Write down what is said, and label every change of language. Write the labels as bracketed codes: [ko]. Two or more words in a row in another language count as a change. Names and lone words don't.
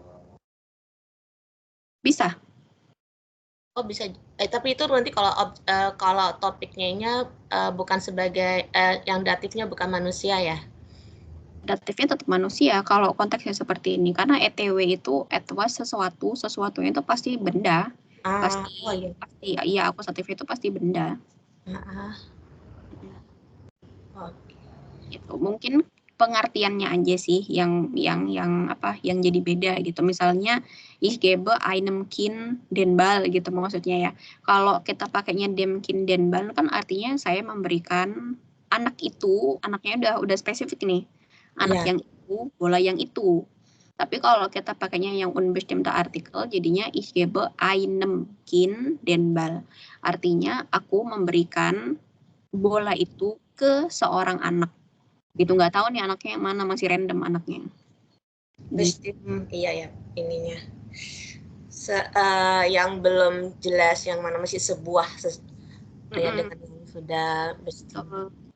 [id] Bisa. Oh bisa, tapi itu nanti kalau topiknya bukan sebagai yang datifnya bukan manusia ya? datifnya tetap manusia kalau konteksnya seperti ini, karena ETW itu at was sesuatunya itu pasti benda, pasti Oh iya. ya akusatif itu pasti benda. Oke. Gitu. Mungkin pengertiannya aja sih yang jadi beda gitu. Misalnya [de] ich gebe einem Kind den Ball [id] gitu maksudnya ya. Kalau kita pakainya [de] dem Kind den Ball [id] kan artinya saya memberikan anak itu, anaknya udah spesifik nih. Anak Iya. yang itu, bola yang itu. Tapi kalau kita pakainya yang [de] unbestimmte Artikel [id] jadinya [de] ich gebe einem Kind den Ball. [id] Artinya aku memberikan bola itu ke seorang anak. Gitu, nggak tahu nih anaknya yang mana, masih random anaknya. Iya ya, ininya. Yang belum jelas yang mana masih sebuah ya dengan yang sudah bestimmt.